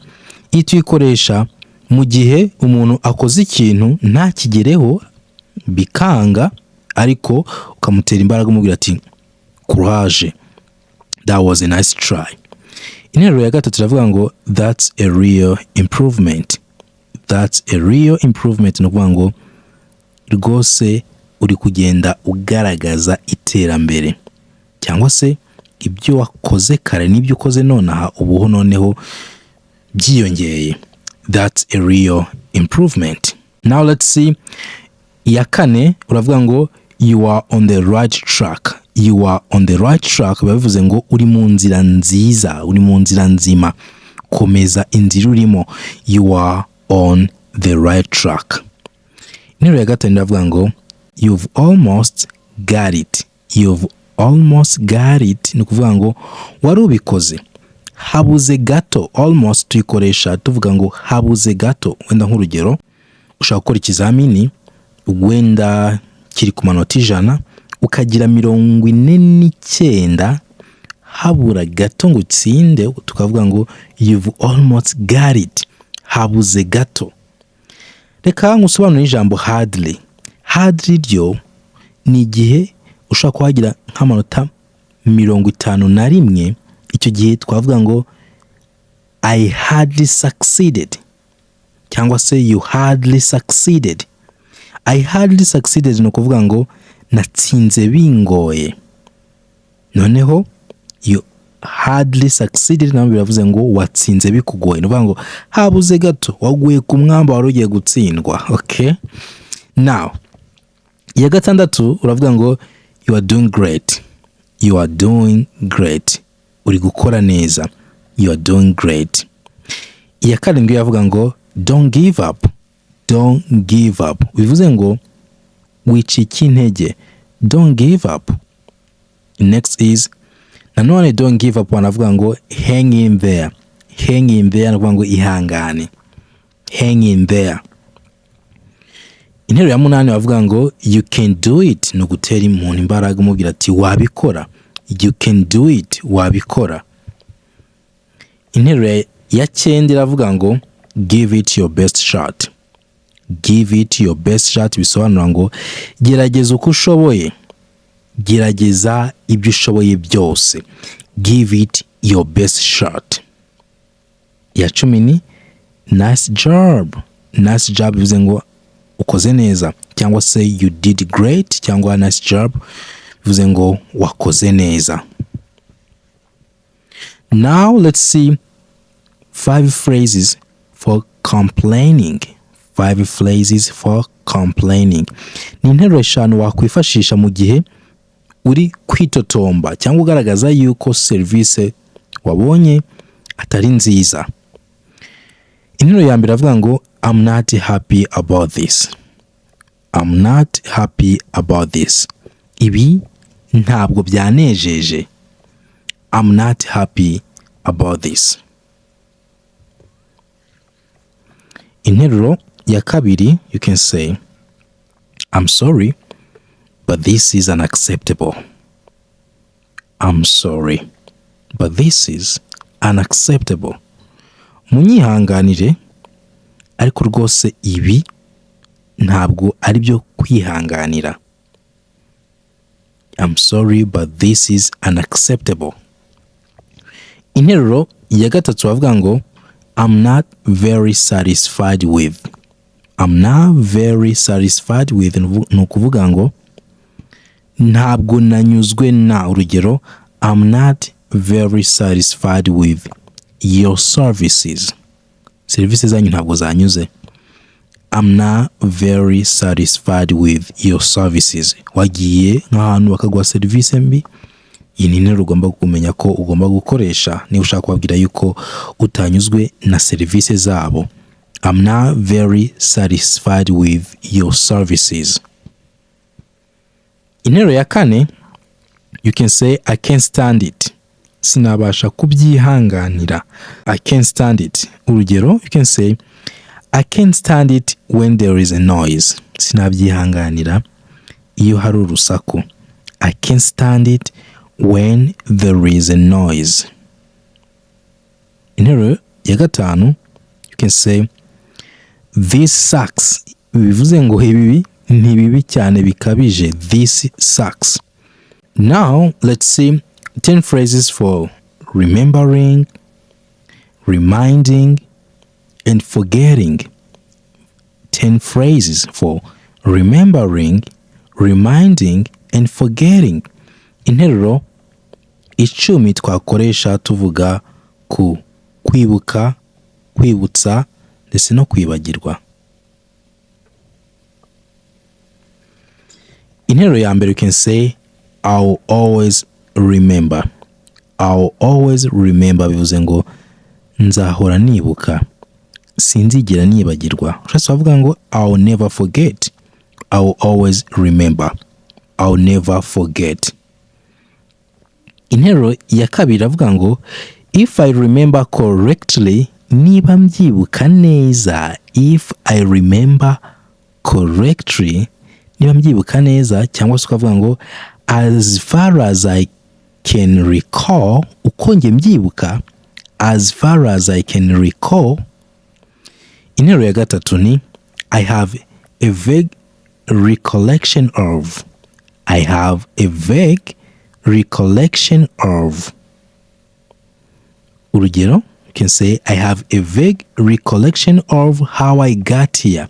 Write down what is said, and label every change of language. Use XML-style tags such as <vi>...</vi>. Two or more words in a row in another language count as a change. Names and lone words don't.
<rw>Iyi tuyikoresha mu gihe umuntu akoze ikintu nta kigereho bikanga ariko ukamutera imbaraga umubwira ati courage.</rw> <en>That was a nice try.</en> <rw>Interuro ya gatatu iravuga ngo</rw> <en>that's a real improvement. That's a real improvement.</en> <rw>No kuvuga ngo rwose uri kugenda ugaragaza iterambere cyangwa se ibyo wakoze kare n'ibyo ukoze nonaha ubuho noneho byiyongeye.</rw> <en>That's a real improvement. Now let's see.</en> <rw>Ya kane uravuga ngo</rw> <en>you are on the right track. You are on the right track</en> <rw>bavuze ngo uri mu nzira nziza, uri mu nzira nzima. Komeza inzira urimo.</rw> <en>You are on the right track.</en> <rw>Interuro ya gatanu iravuga ngo</rw> <en>you've almost got it. You've almost got it.</en> <rw>Ni kuvuga ngo wari ubikoze. Habuze gato. Almost tuyikoresha tuvuga ngo habuze gato. Wenda nk'urugero ushaka gukora ikizamini wenda kiri ku manota 100 ukagira 49 habura gato ngo utsinde tukavuga ngo</rw> <en>you've almost got it,</en> <rw>habuze gato. Reka ngusobanure ijambo hardly. Hardly ryo ni igihe ushaka kuhagira nk'amanota 51, icyo gihe twavuga ngo</rw> <en>I hardly succeeded</en> <rw>cyangwa se</rw> <en>you hardly succeeded. I hardly succeeded</en> <rw>ni ukuvuga ngo natsinze bingoye. Noneho</rw> <en>you hardly succeeded</en> <rw>nabo biravuze ngo watsinze bikugoye. Ni ukuvuga ngo habuze gato waguye ku mwamba wari ugiye gutsindwa.</rw> <en>Okay, now</en> <rw>iya gatandatu uravuga ngo</rw> <en>you are doing great. You are doing great,</en> <rw>uri gukora neza.</rw> <en>You are doing great.</en> <rw>Iya karindwi yavuga ngo</rw> <en>don't give up. Don't give up</en> <rw>bivuze ngo wicika intege.</rw> <en>Don't give up. Next is nanone don't give up</en> <rw>wanavuga ngo</rw> <en>hang in there. Hang in there</en> <rw>navuga ngo ihangane.</rw> <en>Hang in there.</en> <rw>Interuro ya 8 bavuga ngo</rw> <en>you can do it,</en> <rw>no gutera umuntu imbaraga umubwira ati wabikora.</rw> <en>You can do it,</en> <rw>wabikora. Interuro ya 9 iravuga ngo</rw> <en>give it your best shot. Give it your best shot</en> <rw>bisobanura ngo gerageza uko ushoboye. Gerageza ibyo ushoboye byose.</rw> <en>Give it your best shot.</en> <rw>Ya 10 ni</rw> <en>nice job. Nice job</en> <rw>bivuze ngo ukoze neza cyangwa se</rw> <en>you did great</en> <rw>cyangwa</rw> <en>nice job</en> <rw>bivuze ngo wakoze neza.</rw> <en>Now let's see 5 phrases for complaining. 5 phrases for complaining.</en> <rw>Ni interuro 5 wakwifashisha mu gihe uri kwitotomba cyangwa ugaragaza yuko service wabonye atari nziza. Interuro ya mbere avuga ngo</rw> <en>I'm not happy about this. I'm not happy about this.</en> <rw>Ibi ntabwo byanejeje.</rw> <en>I'm not happy about this.</en> <rw>Interuro ya kabiri</rw> <en>you can say I'm sorry but this is unacceptable. I'm sorry but this is unacceptable.</en> <rw>Munyihanganire ariko rwose ibi ntabwo ari byo kwihanganira.</rw> <en>I'm sorry but this is unacceptable.</en> <rw>Interuro ya gatatu bavuga ngo</rw> <en>I'm not very satisfied with. I'm not very satisfied with</en> <rw>ni ukuvuga ngo ntabwo nanyuzwe na.</rw> <en>Urugero I'm not very satisfied with your services.</en> <rw>Services zanyu ntabwo zanyuze.</rw> <en>I'm not very satisfied with your services.</en> <rw>Wagiye nk'ahantu bakaguha service mbi, iyi ni interuro ugomba kumenya ko ugomba gukoresha niba ushaka kubabwira yuko utanyuzwe na service zabo.</rw> <en>I'm not very satisfied with your services.</en> <rw>Interuro ya</rw> <en>4 you can say I can't stand it.</en> <rw>Sinabasha kubyihanganira.</rw> <en>I can't stand it. Urugero you can say I can't stand it when there is a noise.</en> <rw>Sinabyihanganira iyo hari urusaku.</rw> <en>I can't stand it when there is a noise.</en> <rw>Interuro ya</rw> <en>5 you can say this sucks.</en> <rw>Bivuze ngo ibi ni bibi cyane bikabije.</rw> <en>This sucks. Now let's see 10 phrases for remembering, reminding, and forgetting. 10 phrases for remembering, reminding, and forgetting.</en> <rw>Interuro 10 twakoresha tuvuga ku kwibuka, kwibutsa ndetse no kwibagirwa. Interuro ya mbere</rw> <en>you can say I'll always remember. I'll always remember</en> <rw>bivuze ngo nzahora nibuka, sinzigera nibagirwa. Ushobora kuvuga ngo</rw> <en>I'll never forget. I'll always remember. I'll never forget.</en> <rw>Interuro ya kabiri avuga ngo</rw> <en>if I remember correctly,</en> <rw>niba mbyibuka neza.</rw> <en>If I remember correctly,</en> <rw>niba mbyibuka neza, cyangwa se ukavuga ngo</rw> <en>as far as I can recall,</en> <rw>uko njye mbyibuka,</rw> <en>as far as I can recall.</en> <rw>Interuro ya gatatu ni</rw> <en>I have a vague recollection of. I have a vague recollection of. Urugero, you can say I have a vague recollection of how I got here.</en>